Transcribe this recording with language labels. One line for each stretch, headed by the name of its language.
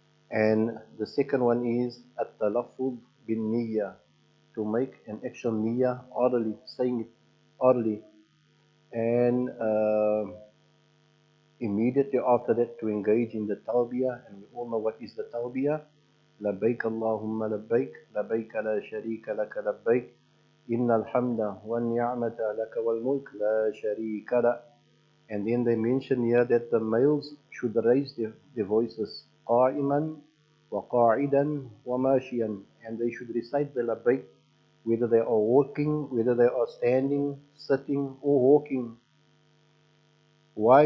English: And the second one is at-talaffuz bin niyyah, to make an actual niyyah orally, saying it orally, and immediately after that to engage in the talbiyah. And we all know what is the talbiyah.
Arabic: لبيك اللهم لبيك لبيك لا شريك لك لبيك إن الحمد والنعمة لك والملك لا شريك له.
English: And then they mention here that the males should raise their voices
Arabic: قائما وقاعدا وماشيا,
English: and they should recite the labbaik whether they are walking, whether they are standing, sitting or walking. Why?